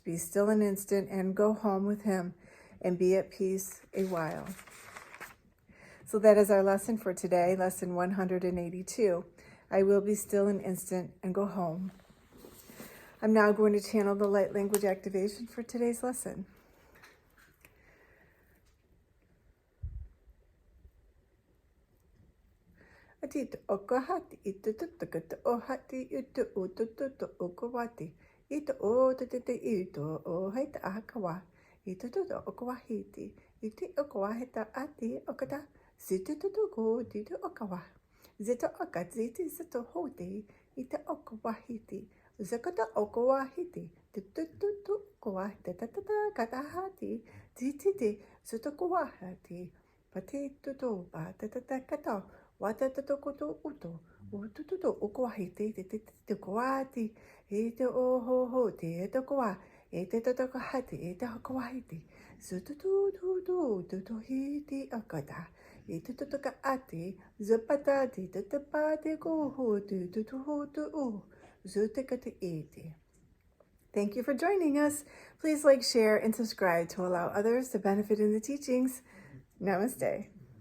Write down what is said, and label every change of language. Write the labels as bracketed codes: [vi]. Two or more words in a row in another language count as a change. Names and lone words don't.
[en] Be still an instant and go home with him, and be at peace a while. So that is our lesson for today, lesson 182. I will be still an instant and go home. I'm now going to channel the light language activation for today's lesson. Atito okahati ito tutukata ohati ito utututo okawati ito o tutute ito o haita akawa ito tuto okawahiti ito okawahita ati okata sitututo go tito okawa zito okaziti zito hoti ito okawahiti zakata okawahiti tutututu okawahita tatata katahati tititi zito okawahati patituto ba tatata kata Wata tokoto uto, ututo ukwahite, te kwati, ete oho, te kwa, ete tokohati, ete kwahite, sututu, hiti akata, ete toka ati, zapatati, tatapate go, tutu, zutekate ete. Thank you for joining us. Please like, share, and subscribe to allow others to benefit in the teachings. Namaste.